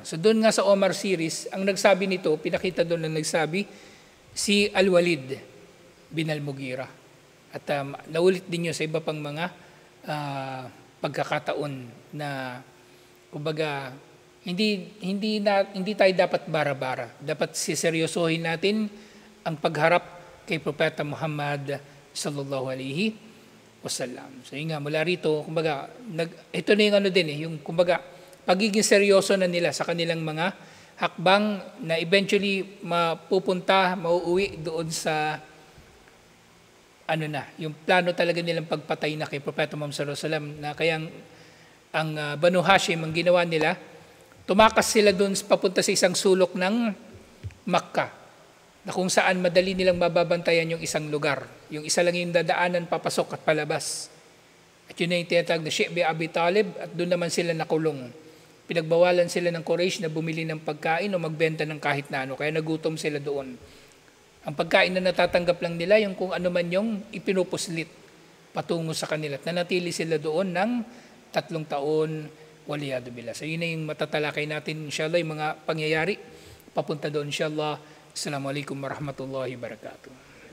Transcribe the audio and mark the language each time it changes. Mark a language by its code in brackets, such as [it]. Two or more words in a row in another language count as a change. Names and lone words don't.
[tl] So doon nga sa Omar series, ang nagsabi nito, pinakita doon na nagsabi, si Al-Walid bin Al-Mughira. At naulit din yun sa iba pang mga pagkakataon na, hindi tayo dapat bara-bara. Dapat siseryosohin natin ang pagharap kay Propeta Muhammad [ar] صلى الله عليه وسلم. [tl] So yun nga, mula rito, ito na yung yung pagiging seryoso na nila sa kanilang mga hakbang na eventually mauuwi doon sa yung plano talaga nilang pagpatay na kay Propeta Muhammad [ar] صلى الله عليه وسلم, [tl] na kayang ang Banu Hashim, ang ginawa nila, tumakas sila doon papunta sa isang sulok ng Makkah, na kung saan madali nilang mababantayan yung isang lugar. Yung isa lang yung dadaanan papasok at palabas. At yun na yung tinatawag na Shi'bi Abi Talib, at doon naman sila nakulong. Pinagbawalan sila ng Quraysh na bumili ng pagkain o magbenta ng kahit na ano, kaya nagutom sila doon. Ang pagkain na natatanggap lang nila, yung kung ano man yung ipinupuslit patungo sa kanila. At nanatili sila doon ng 3 taon, [ar] والعياذ بالله. [tl] So yun na yung matatalakay natin, inshallah, yung mga pangyayari papunta doon, inshallah. [ar] السلام عليكم ورحمة الله وبركاته.